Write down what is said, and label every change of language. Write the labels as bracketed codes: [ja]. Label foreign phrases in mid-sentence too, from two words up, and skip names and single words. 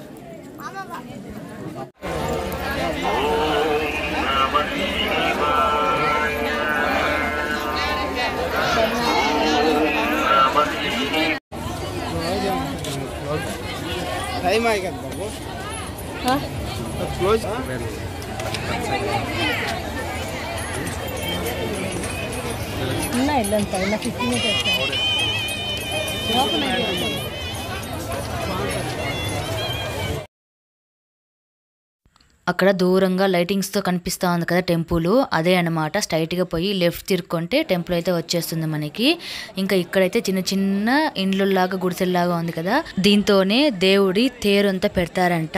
[te] టైం ఆగి బాబు క్లోజ్ [kn] ಇಲ್ಲ ಇಲ್ಲಂತ ಇಲ್ಲ [te] 15 minutes అక్కడ దూరంగా లైటింగ్స్తో కనిపిస్తూ ఉంది కదా టెంపుల్, అదే అనమాట. స్ట్రైట్గా పోయి లెఫ్ట్ తిరుక్కుంటే టెంపుల్ అయితే వచ్చేస్తుంది మనకి. ఇంకా ఇక్కడైతే చిన్న చిన్న ఇండ్లులాగా గుడిసెల్లాగా ఉంది కదా, దీంతోనే దేవుడి తేరు అంతా పెడతారంట.